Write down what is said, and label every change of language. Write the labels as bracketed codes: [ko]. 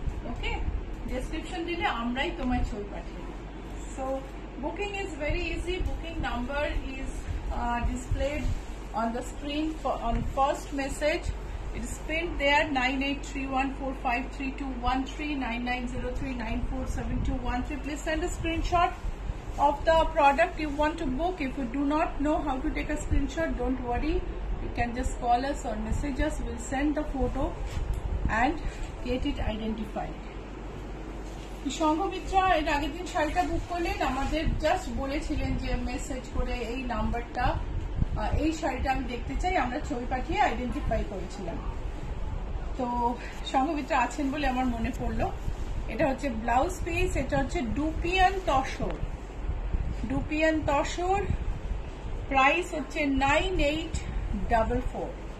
[bn] ওকে, description দিলে আমরাই তোমায় ছবি পাঠিয়ে দেবো। [en] So booking is very easy. Booking number is displayed on the screen on first message. It is pinned there, 9831453213, 9903947213. Please send a screenshot of the product you want to book. If you do not know how to take a screenshot, don't worry. You can just call us or message us. We'll send the photo and get it identified. [bn] সংঘমিত্রা এর আগের দিন শাড়িটা বুক করলেন, আমাদের just বলেছিলেন যে message করে এই নাম্বারটা, এই শাড়িটা আমি দেখতে চাই, আমরা ছবি পাঠিয়ে আইডেন্টিফাই করেছিলাম। তো সংঘমিত্রা আছেন বলে আমার মনে পড়লো। এটা হচ্ছে ব্লাউজ পিস, এটা হচ্ছে dupion tussar, dupion tussar, price হচ্ছে 9844।